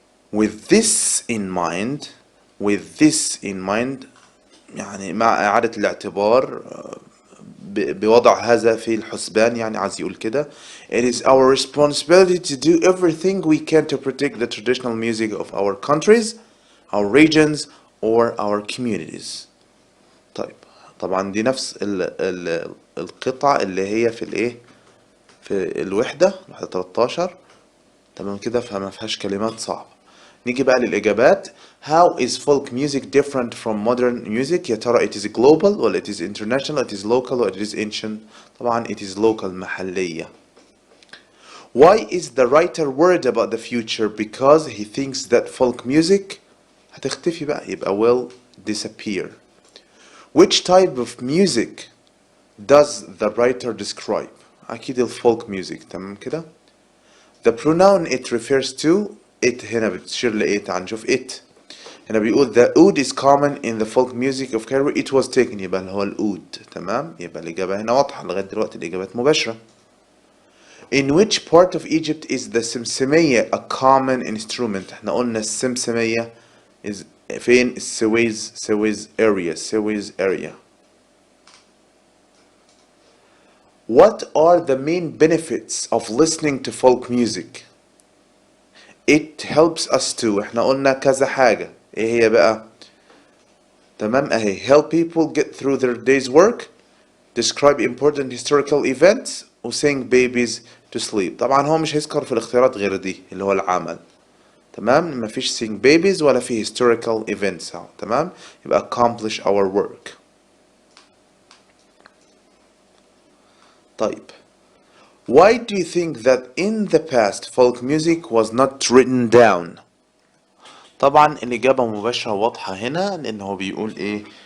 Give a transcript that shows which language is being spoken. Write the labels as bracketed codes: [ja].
[en] With this in mind, [ar] يعني مع إعادة الاعتبار بوضع هذا في الحسبان يعني عايز يقول كده [en] it is our responsibility to do everything we can to protect the traditional music of our countries, our regions, or our communities. [ar] طيب طبعا دي نفس القطعة اللي هي في الايه في الوحدة 13 تمام كده فما فيهاش كلمات صعبة. نيجي بقى للإجابات. [en] How is folk music different from modern music؟ يا ترى it is global ولا it is international it is local ولا it is ancient؟ طبعا it is local محلية. Why is the writer worried about the future? Because he thinks that folk music [ar] هتختفي بقى يبقى [en] will disappear. Which type of music does the writer describe؟ أكيد الفولك music تمام كده. The pronoun it refers to it [ar] هنا بتشير لإيه؟ تعال نشوف [en] it. [ar] هنا بيقول [en] the oud is common in the folk music of Cairo. It was taken [ar] يبقى اللي هو الأود. تمام يبقى الإجابة هنا واضحة لغاية دلوقتي الإجابات مباشرة. [en] In which part of Egypt is the simsimaya a common instrument؟ احنا قلنا السمسمية is فين؟ Suez area. What are the main benefits of listening to folk music؟ It helps us to [ar] احنا قلنا كذا حاجة. ايه هي بقى؟ تمام اهي [en] help people get through their day's work, describe important historical events, و sing babies to sleep. [ar] طبعا هو مش هيذكر في الاختيارات غير دي اللي هو العمل. تمام مفيش sing babies ولا في historical events اهو. [en] تمام يبقى accomplish our work. طيب Why do you think that in the past folk music was not written down؟ [ar] طبعا الإجابة مباشرة واضحة هنا لأن هو بيقول إيه.